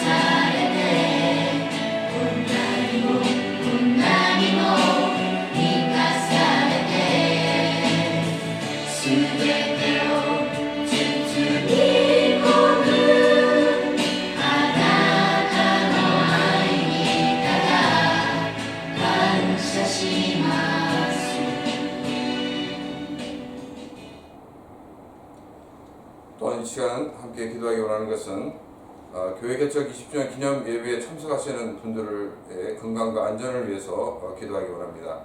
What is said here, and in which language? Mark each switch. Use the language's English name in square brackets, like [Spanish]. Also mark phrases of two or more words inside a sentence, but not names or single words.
[Japanese] れて、こんなにもこんなにも満たされて、すべてを包み込むあなたの愛にただ感謝します。 [Korean] 또한 이 시간 함께 기도하기 원하는 것은 교회 개척 20주년 기념 예배에 참석하시는 분들의 건강과 안전을 위해서 기도하기 원합니다.